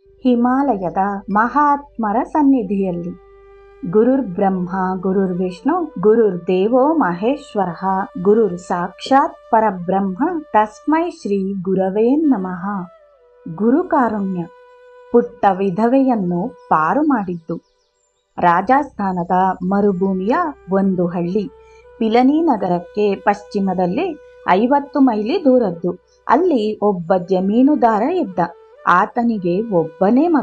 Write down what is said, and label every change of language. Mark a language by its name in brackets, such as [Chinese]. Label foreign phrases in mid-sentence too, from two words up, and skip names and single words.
[Kannada] ಹಿಮಾಲಯದ ಮಹಾತ್ಮರ ಸನ್ನಿಧಿಯಲ್ಲಿ. [Sanskrit] ಗುರುರ್ ಬ್ರಹ್ಮ ಗುರುರ್ ವಿಷ್ಣು ಗುರುರ್ ದೇವೋ ಮಹೇಶ್ವರ ಗುರುರ್ ಸಾಕ್ಷಾತ್ ಪರಬ್ರಹ್ಮ ತಸ್ಮೈ ಶ್ರೀ ಗುರವೇ ನಮಃ. [Kannada] ಗುರುಕಾರುಣ್ಯ ಪುಟ್ಟ ವಿಧವೆಯನ್ನು ಪಾರು ಮಾಡಿದ್ದು. ರಾಜಸ್ಥಾನದ ಮರುಭೂಮಿಯ ಒಂದು ಹಳ್ಳಿ ಪಿಲನಿ ನಗರಕ್ಕೆ ಪಶ್ಚಿಮದಲ್ಲಿ 50 ಮೈಲಿ ದೂರದ್ದು. ಅಲ್ಲಿ ಒಬ್ಬ ಜಮೀನುದಾರ ಇದ್ದ. ಆತನಿಗೆ ಒಬ್ಬನೇ ಮಗ.